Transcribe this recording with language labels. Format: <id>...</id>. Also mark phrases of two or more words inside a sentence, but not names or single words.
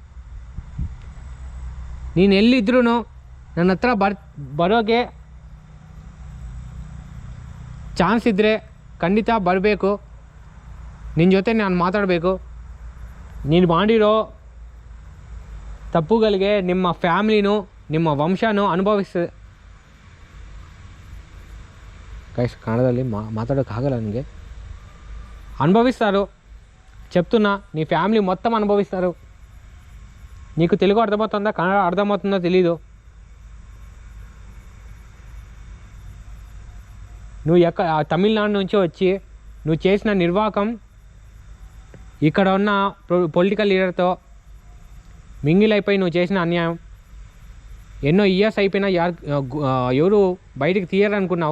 <kn>ನೀನು ಎಲ್ಲಿದ್ರೂ ನನ್ನ ಹತ್ರ ಬರೋಕ್ಕೆ ಚಾನ್ಸ್ ಇದ್ದರೆ ಖಂಡಿತ ಬರಬೇಕು. ನಿನ್ನ ಜೊತೆ ನಾನು ಮಾತಾಡಬೇಕು. ನೀನು ಮಾಡಿರೋ ತಪ್ಪುಗಳಿಗೆ ನಿಮ್ಮ ಫ್ಯಾಮ್ಲಿನೂ ನಿಮ್ಮ ವಂಶನೂ ಗೈಸ್ ಕನ್ನಡದಲ್ಲಿ మాట్లాడోక్కాగల ನನಗೆ.</kn> <te>అనుభవిస్తారు చెప్తున్నా, నీ ఫ్యామిలీ మొత్తం అనుభవిస్తారు. నీకు తెలుగు అర్థమవుతుందా, కన్నడ అర్థమవుతుందో తెలీదు. నువ్వు తమిళనాడు నుంచి వచ్చి నువ్వు చేసిన నిర్వాకం, ఇక్కడ ఉన్న</te> <en>political leaderతో</en> <te>మింగిల్ అయిపోయి నువ్వు చేసిన అన్యాయం, ఎన్నో ఇయర్స్ అయిపోయినా ఎవరు బయటికి తీయరనుకున్నావు.</te>